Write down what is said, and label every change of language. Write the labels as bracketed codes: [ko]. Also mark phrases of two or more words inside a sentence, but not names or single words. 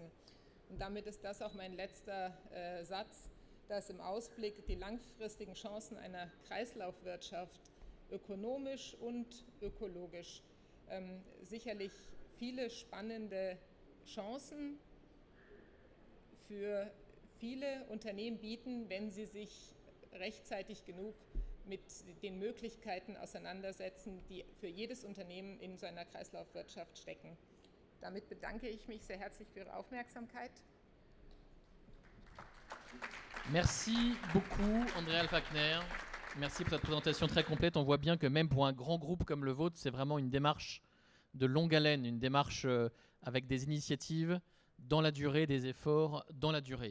[de] Und damit ist das auch mein letzter Satz, dass im Ausblick die langfristigen Chancen einer Kreislaufwirtschaft ökonomisch und ökologisch sicherlich viele spannende Chancen für viele Unternehmen bieten, wenn sie sich rechtzeitig genug mit den Möglichkeiten auseinandersetzen, die für jedes Unternehmen in so einer Kreislaufwirtschaft stecken. Damit bedanke ich mich sehr herzlich für Ihre Aufmerksamkeit. [fr] Merci beaucoup, Andrea Alfagner. Merci pour cette présentation très complète. On voit bien que même pour un grand groupe comme le vôtre, c'est vraiment une démarche de longue haleine, une démarche avec des initiatives dans la durée, des efforts dans la durée.